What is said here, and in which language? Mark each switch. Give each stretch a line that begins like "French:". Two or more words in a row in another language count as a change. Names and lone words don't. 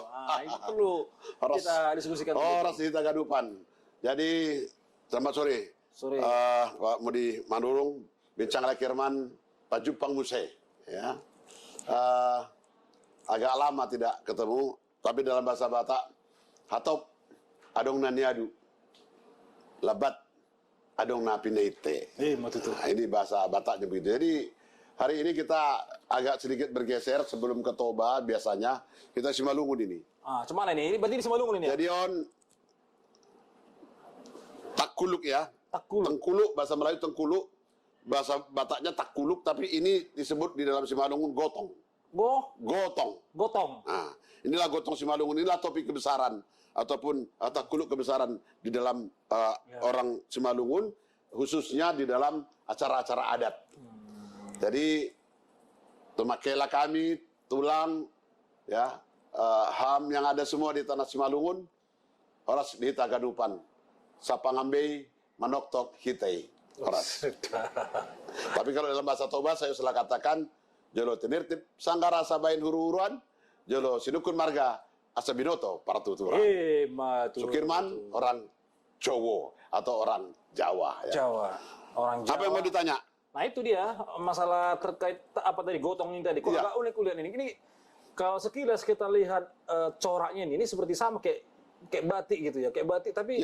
Indonesian: Itu perlu kita diskusikan.
Batak Simalungun: Horas di Tagadupan.
Indonesian: Jadi, selamat sore. Sore. Pak Mudi Mandurung, Bincang Lekirman, Pak Jupang Muse. Ya. Agak lama tidak ketemu. Tapi dalam bahasa Batak,
Batak Toba: hatop adong naniadu, labat adong napinaite.
Indonesian: Nah, ini bahasa Bataknya begitu. Jadi hari ini kita agak sedikit bergeser sebelum ke Toba. Biasanya kita Simalungun ini. Cuman ini? Ini berarti di Simalungun ini ya? Jadi takkuluk ya. Tengkuluk, bahasa Melayu tengkuluk, bahasa Bataknya takkuluk, tapi ini disebut di dalam Simalungun gotong. Gotong. Nah, inilah gotong Simalungun, inilah topi kebesaran ataupun takkuluk kebesaran di dalam orang Simalungun, khususnya di dalam acara-acara adat. Jadi tumakela kami, tulang, ya, ham yang ada semua di tanah Simalungun,
Batak Simalungun: horas di Tagadupan, sapangambei manoktok hitei,
Indonesian: horas. Tapi kalau dalam bahasa Toba saya selalu katakan
Batak Toba: jolo tenirtip sanggara sabain huru-huruan, jolo sinukun marga asabinoto partutura.
Indonesian: Sukirman orang Jawa atau orang Jawa. Ya. Orang Jawa. Apa yang mau ditanya? Nah itu dia masalah terkait apa tadi gotong ini tadi. Kok agak unik kuliah ini. Ini kalau sekilas kita lihat coraknya ini seperti sama kayak batik gitu ya, kayak batik tapi.